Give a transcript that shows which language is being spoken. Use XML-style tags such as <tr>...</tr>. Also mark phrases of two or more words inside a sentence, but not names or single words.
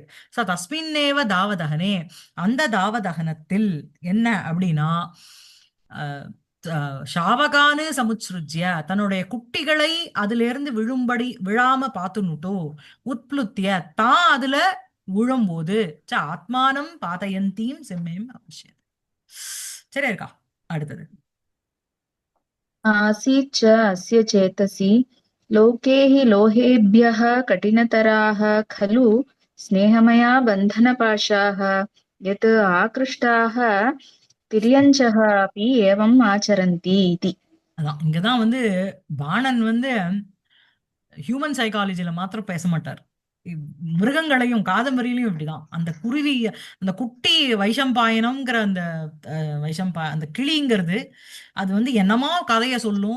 <ta>சோ</ta> <sa>तस्मिन्नेव दावदहने,</sa> <ta>அந்த தாவதகனத்தில் என்ன அப்படின்னா</ta> <sa>शावकान् समुत्सृज्य,</sa> <ta>தன்னுடைய குட்டிகளை அதுல இருந்து விழாம பார்த்துனுட்டோ உத்ப்ளுத்திய, தான் அதுல விழும்போது</ta> <sa>आत्मानं पातयन्तीं सिंहीम् अवश्यम्.</sa> <ta>சரியா இருக்கா? அடுத்தது</ta> <sa>आसीत् च अस्य चेतसि लोके हि लोहेभ्यः कठिनतराः खलु स्नेहमया बन्धनपाशाः यत् आकृष्टाः तिर्यञ्चः अपि एवम् आचरन्ति इति।</sa> <ta>அதான் இங்கதான் வந்து பாணன் வந்து</ta> <en>human psychology</en> <ta>மாத்திரம் பேச மாட்டார். மிருகங்களையும் காதம்பரியிலையும் இப்படிதான். அந்த குருவி, அந்த குட்டி வைஷம்பாயனம்ங்கிற அந்த அந்த கிளிங்கிறது அது வந்து என்னமோ கதைய சொல்லும்.</ta>